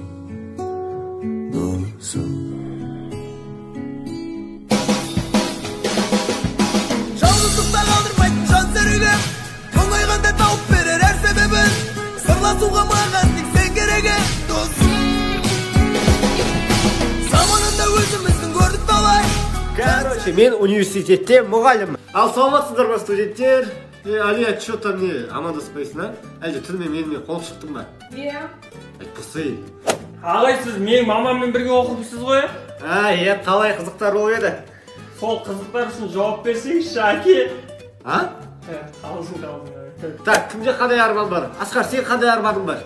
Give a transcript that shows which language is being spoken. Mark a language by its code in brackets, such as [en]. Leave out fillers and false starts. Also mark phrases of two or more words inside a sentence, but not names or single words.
[kk] жалғыздықта қалдырмайды жан серігім тоңайғанда тауып берер әр себебін сырласуға маған тек сен керегі досым заманында өзіміздің көрдік талай. Короче, мен университетте мұғаліммін. Ал саламатсыздар ма студенттер? Алия, [ru] что там не [kk] амандаспайсың, а? Әлде түнімен менімен қол шықтың ба? Иә. Айтпасай. Ағай, сіз менің мамаммен бірге оқыпсыз ғой? Иә, талай қызықтар болып еді. Сол қызықтар үшін жауап берсеңізші, әке. Қалжың. Так, кімде қандай арман бар? Асқар, сен қандай арманың бар?